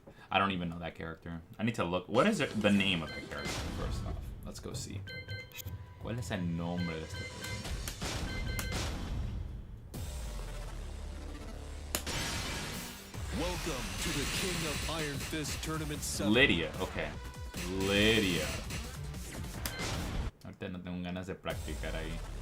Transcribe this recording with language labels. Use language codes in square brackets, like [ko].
[en] I don't even know that character. I need to look. What is the name of that character, first off? Let's go see. [es] ¿Cuál es el nombre de este personaje? [en] Welcome to the King of Iron Fist Tournament 7. Lydia, okay. Lydia. [es] Ahorita no tengo ganas de practicar ahí.